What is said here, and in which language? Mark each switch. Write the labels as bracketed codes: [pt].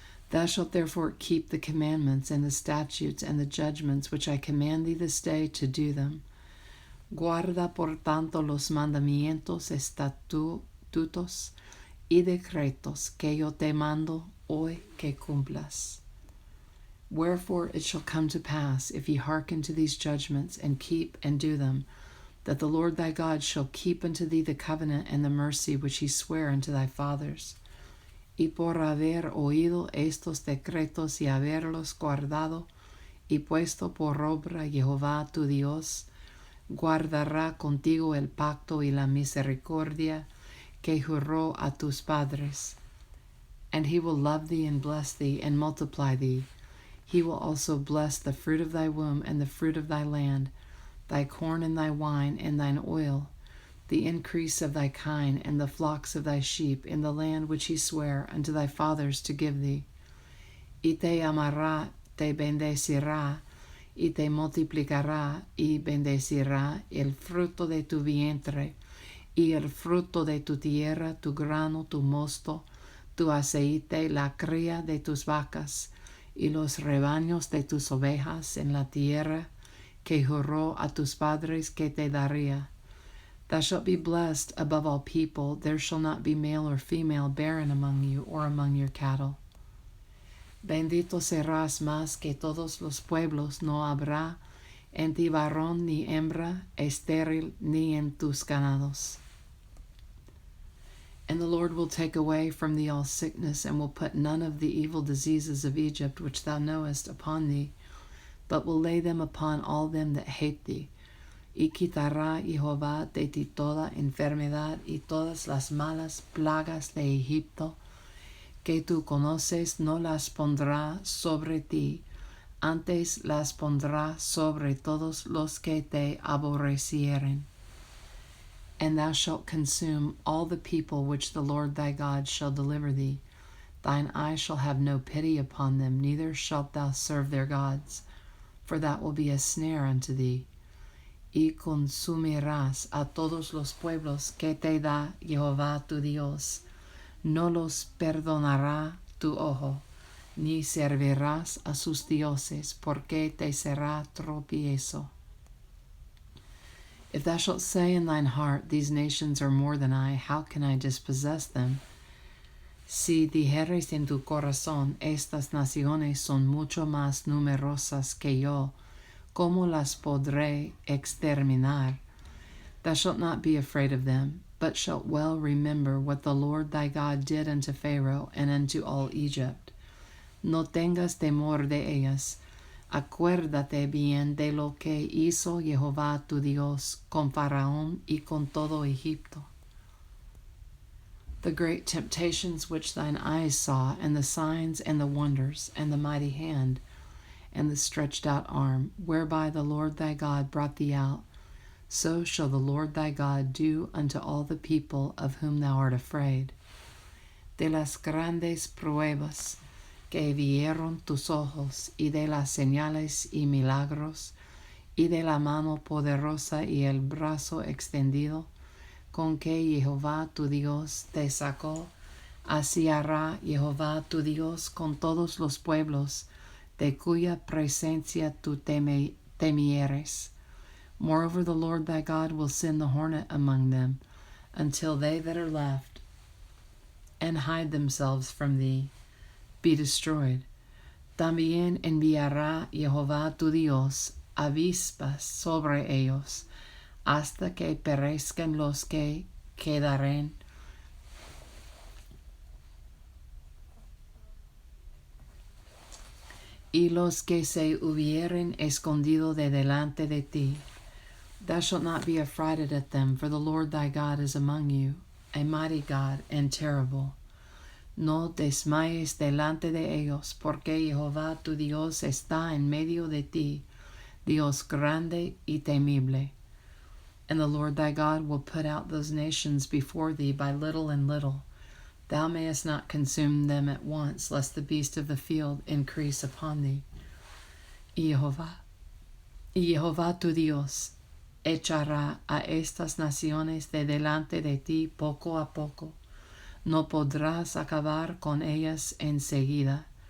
[en] Thou shalt therefore keep the commandments and the statutes and the judgments which I command thee this day to do them. [es] Guarda por tanto los mandamientos, estatutos y decretos que yo te mando hoy que cumplas. [en] Wherefore it shall come to pass, if ye hearken to these judgments, and keep and do them, that the Lord thy God shall keep unto thee the covenant and the mercy which he sware unto thy fathers. [es] Y por haber oído estos decretos y haberlos guardado y puesto por obra Jehová tu Dios, guardará contigo el pacto y la misericordia que juró a tus padres. [en] And he will love thee and bless thee and multiply thee. He will also bless the fruit of thy womb and the fruit of thy land, thy corn and thy wine and thine oil, the increase of thy kine and the flocks of thy sheep in the land which he sware unto thy fathers to give thee. [es] Y te amará, te bendecirá, y te multiplicará, y bendecirá el fruto de tu vientre, y el fruto de tu tierra, tu grano, tu mosto, tu aceite, la cría de tus vacas, y los rebaños de tus ovejas en la tierra que juró a tus padres que te daría. [en] Thou shalt be blessed above all people. There shall not be male or female barren among you or among your cattle. [es] Bendito serás más que todos los pueblos. No habrá en ti varón ni hembra estéril ni en tus ganados. [en] And the Lord will take away from thee all sickness, and will put none of the evil diseases of Egypt which thou knowest upon thee, but will lay them upon all them that hate thee. [es] Y quitará Jehová de ti toda enfermedad y todas las malas plagas de Egipto, que tú conoces, no las pondrá sobre ti, antes las pondrá sobre todos los que te aborrecieren. [en] And thou shalt consume all the people which the Lord thy God shall deliver thee. Thine eye shall have no pity upon them, neither shalt thou serve their gods, for that will be a snare unto thee. [es] Y consumirás a todos los pueblos que te da Jehová tu Dios. No los perdonará tu ojo, ni servirás a sus dioses, porque te será tropiezo. [en] If thou shalt say in thine heart, These nations are more than I, how can I dispossess them? [es] Si dijeres en tu corazón, Estas naciones son mucho más numerosas que yo, ¿cómo las podré exterminar? [en] Thou shalt not be afraid of them, but shalt well remember what the Lord thy God did unto Pharaoh and unto all Egypt. [es] No tengas temor de ellas. Acuérdate bien de lo que hizo Jehová tu Dios con Faraón y con todo Egipto. [en] The great temptations which thine eyes saw, and the signs and the wonders, and the mighty hand, and the stretched out arm, whereby the Lord thy God brought thee out, so shall the Lord thy God do unto all the people of whom thou art afraid. [es] De las grandes pruebas que vieron tus ojos, y de las señales y milagros, y de la mano poderosa y el brazo extendido, con que Jehová tu Dios te sacó, así hará Jehová tu Dios con todos los pueblos, de cuya presencia tú temieres. [en] Moreover, the Lord thy God will send the hornet among them, until they that are left, and hide themselves from thee, be destroyed. [es] También enviará Jehová tu Dios avispas sobre ellos, hasta que perezcan los que quedaren. Y los que se hubieren escondido de delante de ti. [en] Thou shalt not be affrighted at them, for the Lord thy God is among you, a mighty God and terrible. [es] No desmayes delante de ellos, porque Jehová tu Dios está en medio de ti, Dios grande y temible. [en] And the Lord thy God will put out those nations before thee by little and little. Thou mayest not consume them at once, lest the beast of the field increase upon thee. [es] Y Jehová tu Dios echará a estas naciones de delante de ti poco a poco. No podrás acabar con ellas enseguida.